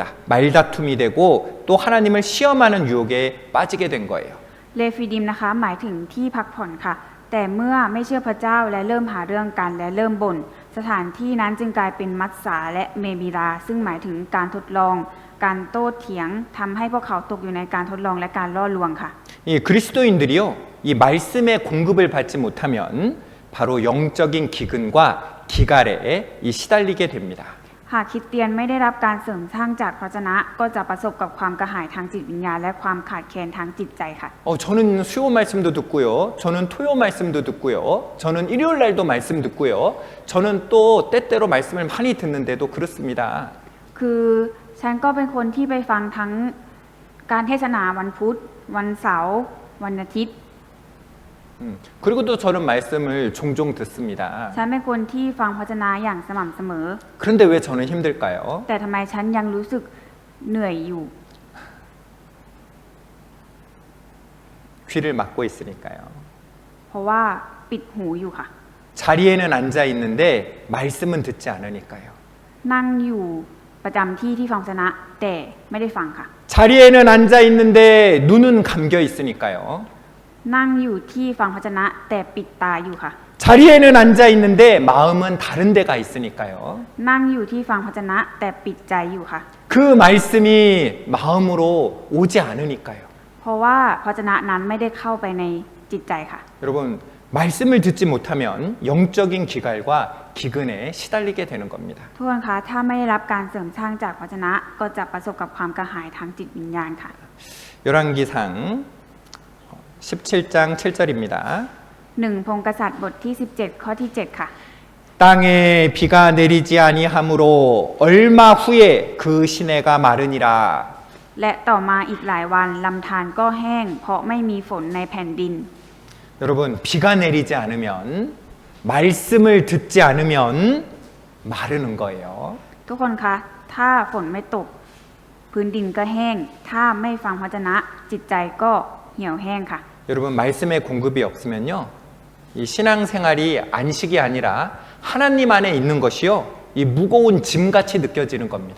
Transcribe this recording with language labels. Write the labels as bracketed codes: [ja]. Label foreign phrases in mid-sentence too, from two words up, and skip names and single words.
[ko] 말다툼이 되고 또 하나님을 시험하는 유혹에 빠지게 된 거예요. [th] เลฟิดิมนะคะหมายถึงที่พักผ่อนค่ะแต่เมื่อไม่เชื่อพระเจ้าและเริ่มหาเรื่องกันและเริ่มบ่นสถานที่นั้นจึงกลายเป็นมัสสาและเมบิราซึ่งหมายถึงการทดลอง การโต้เถียงทำให้พวกเขาตกอยู่ในการทดลองและการล่อลวงค่ะ [ko] 이 그리스도인들이요, 이 말씀의 공급을 받지 못하면 바로 영적인 기근과 기갈에 이 시달리게 됩니다. [th] หากคริสเตียนไม่ได้รับการเสริมสร้างจากพระวจนะก็จะประสบกับความกระหายทางจิตวิญญาณและความขาดแคลนทางจิตใจค่ะ [ko] 저는 수요 말씀도 듣고요, 저는 토요 말씀도 듣고요, 저는 일요일 날도 말씀 듣고요, 저는 또 때때로 말씀을 많이 듣는데도 그렇습니다. [th] คือฉันก็เป็นคนที่ไปฟังทั้งการเทศนาวันพุธวันเสาร์วันอาทิตย์ [ko] 그리고 또 저는 말씀을 종종 듣습니다. [th] ฉันเป็นคนที่ฟังพระวจนะอย่างสม่ำเสมอ [ko] 그런데 왜 저는 힘들까요? [th] แต่ทำไมฉันยังรู้สึกเหนื่อยอยู่ [ko] 귀를 막고 있으니까요. [th] เพราะว่าปิดหูอยู่ค่ะ [ko] 자리에는 앉아 있는데 말씀은 듣지 않으니까요. [th] นั่งอยู่ประจำที่ที่ฟังพระวจนะแต่ไม่ได้ฟังค่ะ [ko] 자리에는 앉아 있는데 눈은 감겨 있으니까요. [th] นั่งอยู่ที่ฟังพระวจนะแต่ปิดตาอยู่ค่ะ [ko] 자리에는 앉아 있는데 마음은 다른 데가 있으니까요. [th] นั่งอยู่ที่ฟังพระวจนะแต่ปิดใจอยู่ค่ะ [ko] 그 말씀이 마음으로 오지 않으니까요. [th] เพราะว่าพระวจนะนั้นไม่ได้เข้าไปในจิตใจค่ะ [ko] 여러분, 말씀을 듣지 못하면 영적인 기갈과 기근에 시달리게 되는 겁니다. [th] ทุกคนคะถ้าไม่ได้รับการเสริมสร้างจากพระวจนะก็จะประสบกับความกระหายทางจิตวิญญาณค่ะ [ko] 열왕기상 17장 7절입니다. [th] 1 พงศ์กษัตริย์บทที่ 17 ข้อที่ 7 ค่ะ [ko] 땅에 비가 내리지 아니하므로 얼마 후에 그 시내가 마르니라. [th] และต่อมาอีกหลายวันลำธารก็แห้งเพราะไม่มีฝนในแผ่นดิน [ko] 여러분, 비가 내리지 않으면 말씀을 듣지 않으면 마르는 거예요. [th] ทุกคนคะถ้าฝนไม่ตกพื้นดินก็แห้ง ถ้าไม่ฟังพระวจนะจิตใจก็เหี่ยวแห้งค่ะ [ko] 여러분, 말씀의 공급이 없으면요, 이 신앙생활이 안식이 아니라 하나님 안에 있는 것이요, 이 무거운 짐같이 느껴지는 겁니다.